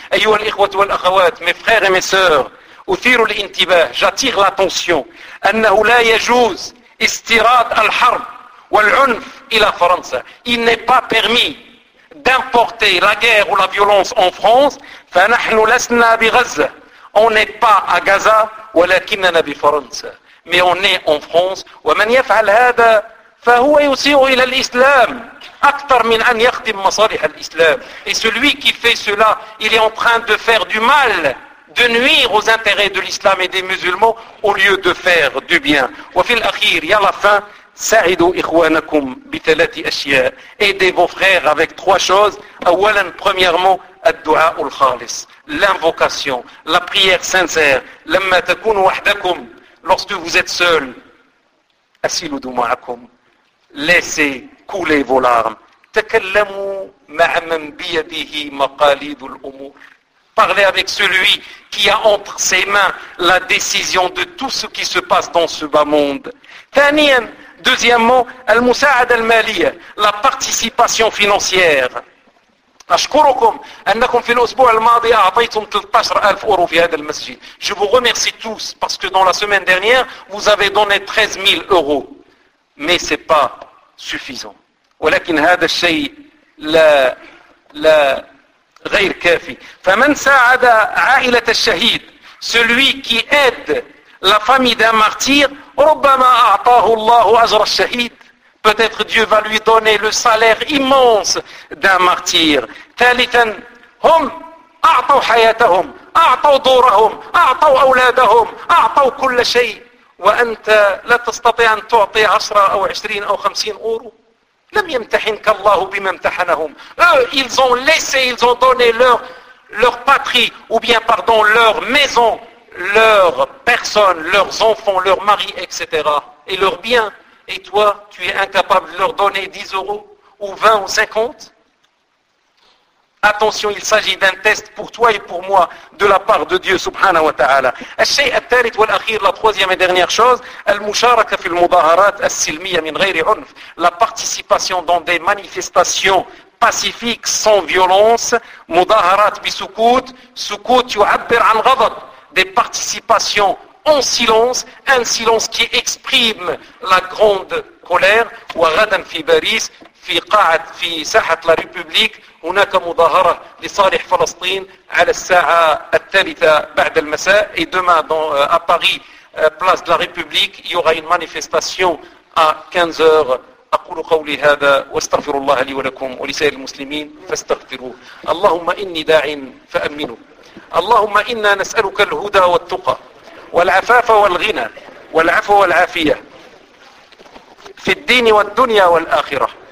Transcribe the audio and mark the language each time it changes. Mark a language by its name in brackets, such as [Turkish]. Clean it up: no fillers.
[Arabic] أيها الإخوة والأخوات, [French] mes frères et mes sœurs, [Arabic] أثير الانتباه, [French] j'attire l'attention, [Arabic] أنه لا يجوز استيراد الحرب والعنف إلى فرنسا. [French] Il n'est pas permis d'importer la guerre ou la violence en France. [Arabic] فنحن لسنا بغزة. [French] On n'est pas à Gaza, [Arabic] ولكننا بفرنسا. [French] Mais on est en France. [Arabic] ومن يفعل هذا فهو يسيء إلى الإسلام أكثر من أن يخدم مصالح الإسلام. [French] Et celui qui fait cela, il est en train de faire du mal, de nuire aux intérêts de l'Islam et des musulmans au lieu de faire du bien. [Arabic] وفي الأخير, يا لا فين, ساعدوا إخوانكم بثلاث أشياء. [French] Aidez vos frères avec trois choses. أولا, premièrement, [Arabic] الدعاء الخالص, [French] l'invocation, la prière sincère. [Arabic] لما تكون وحدكم, [French] lorsque vous êtes seul, [Arabic] أسيلوا دموعكم. [French] Laissez couler vos larmes. [Arabic] تكلموا مع من بيده مقاليد الأمور. [French] Parlez avec celui qui a entre ses mains la décision de tout ce qui se passe dans ce bas monde. ثانيا, deuxièmement, [Arabic] المساعدة المالية, [French] la participation financière. [Arabic] أشكركم أنكم في الأسبوع الماضي أعطيتم 13,000 أورو في هذا المسجد. [French] Je vous remercie tous parce que dans la semaine dernière vous avez donné 13,000 euros. Mais ce n'est pas suffisant. [Arabic] ولكن هذا الشيء لا غير كافي. فمن ساعد عائلة الشهيد, [French] celui qui aide la famille d'un martyr, [Arabic] ربما أعطاه الله أجر الشهيد. [French] Peut-être Dieu va lui donner le salaire immense d'un martyr. [Arabic] ثالثا, هم أعطوا حياتهم, أعطوا دورهم, أعطوا أولادهم, أعطوا كل شيء. وأنت لا تستطيع أن تعطي 10 أو 20 أو 50 أورو. لم يمتحنك الله بما امتحنهم. [French] Ils ont laissé, ils ont donné leur patrie, ou bien pardon, leur maison, leur personne, leurs enfants, leur mari, etc. Et leurs biens. Et toi, tu es incapable de leur donner 10 euros, ou 20 ou 50. Attention, il s'agit d'un test pour toi et pour moi de la part de Dieu subhanahu wa ta'ala. [Arabic] الشيء الثالث والأخير, [French] la troisième et dernière chose, [Arabic] المشاركة في المظاهرات السلمية من غير عنف, [French] la participation dans des manifestations pacifiques sans violence. [Arabic] مظاهرات بسكوت, سكوت يعبر عن غضب, [French] des participations en silence, un silence qui exprime la grande colère. [Arabic] وغدا في باريس, في قاعة في ساحة لا ريبوبليك, هناك مظاهرة لصالح فلسطين على الساعة الثالثة بعد المساء. [French] Et demain à Paris, place de la République, il y aura une manifestation à 15h. [Arabic] أقول قولي هذا واستغفر الله لي ولكم ولسائر المسلمين فاستغفروه. اللهم إني داع فأمنه. اللهم إنا نسألك الهدى والتقى والعفاف والغنى والعفو والعافية في الدين والدنيا والآخرة.